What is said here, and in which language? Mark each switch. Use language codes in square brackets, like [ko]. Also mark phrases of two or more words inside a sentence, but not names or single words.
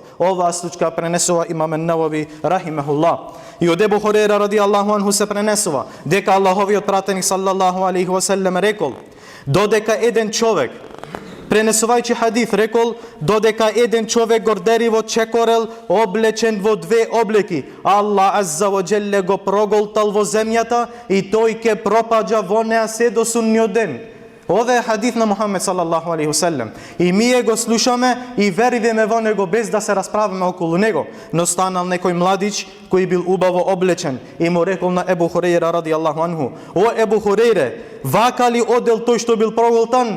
[mk] Оваа случка пренесува имам ан-Навави рахимахуллах. И од Ебу Хурейра [ar] رضي الله عنه [mk] се пренесува дека Аллаховиот пратеник [ar] صلى الله عليه وسلم [mk] рекол: додека еден човек, пренесувајќи хадис, рекол: додека еден човек гордериво чекорел, облечен во две облеки, Аллах [ar] عز وجل [mk] го проголтал во земјата и тој ке пропаѓа во неа се до судниот ден. Ова е хадис на Мухамед [ar] صلى الله عليه وسلم. [mk] И ние го слушаме и веруваме во него без да се расправаме околу него. Но станал некој младич кој бил убаво облечен и му рекол на Ебу Хурейра [ar] رضي الله عنه: [mk] о Ебу Хурейре, вака ли одел тој што бил проголтан?